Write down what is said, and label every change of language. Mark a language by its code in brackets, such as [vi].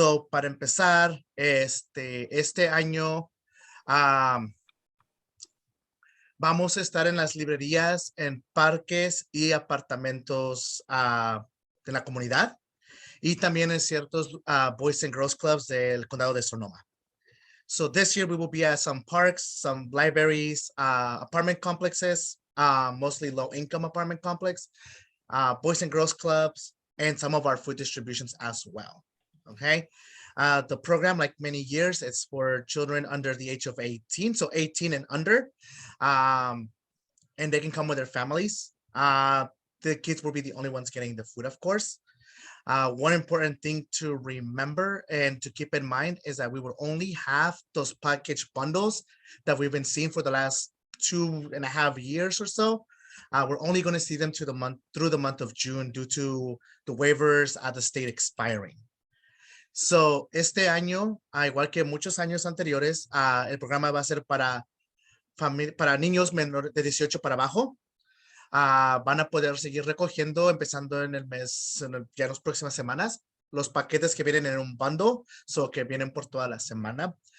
[es] Para empezar, este año vamos a estar en las librerías, en parques y apartamentos de la comunidad, y también en ciertos Boys and Girls Clubs del condado de Sonoma. [en] So this year we will be at some parks, some libraries, apartment complexes, mostly low-income apartment complex, Boys and Girls Clubs, and some of our food distributions as well. Okay. The program, like many years, it's for children under the age of 18, so 18 and under, and they can come with their families. The kids will be the only ones getting the food, of course. One important thing to remember and to keep in mind is that we will only have those package bundles that we've been seeing for the last 2.5 years or so. We're only going to see them through the month of June due to the waivers at the state expiring. [es] So, este año, igual que muchos años anteriores, el programa va a ser para niños menores de 18 para abajo. Van a poder seguir recogiendo empezando en el mes, ya en las próximas semanas, los paquetes que vienen en un bundle, que vienen por toda la semana.